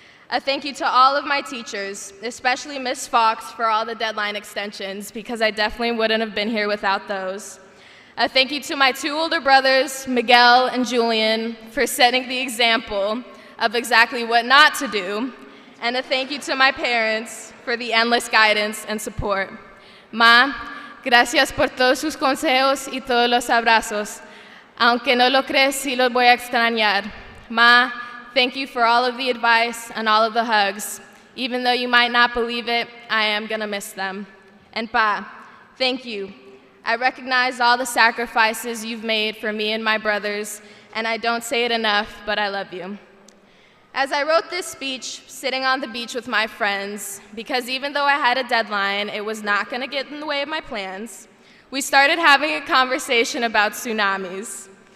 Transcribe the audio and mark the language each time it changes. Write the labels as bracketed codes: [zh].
[en] A thank you to all of my teachers, especially Ms. Fox for all the deadline extensions, because I definitely wouldn't have been here without those. A thank you to my 2 older brothers, Miguel and Julian, for setting the example of exactly what not to do. And a thank you to my parents for the endless guidance and support. [es] Ma, gracias por todos sus consejos y todos los abrazos. Aunque no lo crees, sí los voy a extrañar. [en] Ma, thank you for all of the advice and all of the hugs. Even though you might not believe it, I am gonna miss them. And Pa, thank you. I recognize all the sacrifices you've made for me and my brothers, and I don't say it enough, but I love you. As I wrote this speech, sitting on the beach with my friends, because even though I had a deadline, it was not going to get in the way of my plans, we started having a conversation about tsunamis.